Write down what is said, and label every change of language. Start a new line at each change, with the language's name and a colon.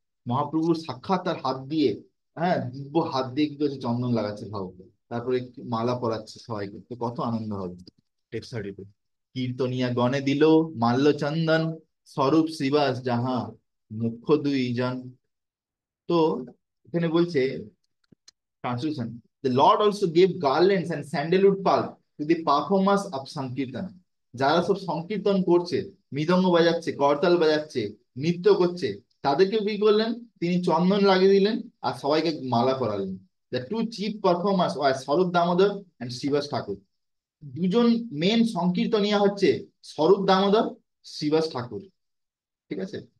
Bangla: মহাপ্রভুর সাক্ষাৎ তার হাত দিয়ে, হ্যাঁ, দিব্য হাত দিয়ে কি করছে, চন্দন লাগাচ্ছে, ভাব। তারপরে একটু মালা পরাচ্ছে সবাইকে, তো কত আনন্দ হবে। টেক্সট 32, কীর্তনিয়া গণে দিল মাল্য চন্দন, স্বরূপ শ্রীবাস যাহা মুখ্য দুইজন। তো এখানে বলছে,
English: translation, the Lord also gave garlands and sandalwood pulp to the performers of Sankirtan.
Bangla: যারা সব সংকীর্তন করছে, মৃদঙ্গ বাজাচ্ছে, করতাল বাজাচ্ছে, নৃত্য করছে, তাদেরকে কি করলেন, তিনি চন্দন লাগিয়ে দিলেন আর সবাইকে মালা পরালেন।
English: The two chief performers were Swarup Damodar and Shribas Thakur.
Bangla: দুজন মেন সংকীর্তনিয়া হচ্ছে স্বরূপ দামোদর, শ্রীবাস ঠাকুর। ঠিক আছে।